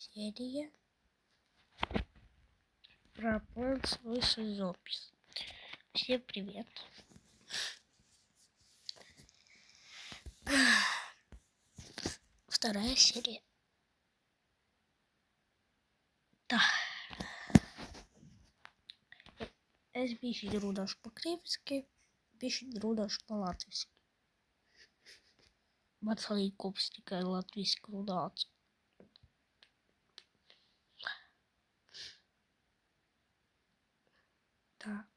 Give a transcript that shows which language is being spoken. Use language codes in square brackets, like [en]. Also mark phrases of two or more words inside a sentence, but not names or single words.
[ru] серия про Plants vs. Zombies. Всем привет! Вторая серия. Да. [lv] Es bišķi runāšu pa krieviski, bišķi runāšu pa latviski. Man salīkums tikai latviski runāts. Tā.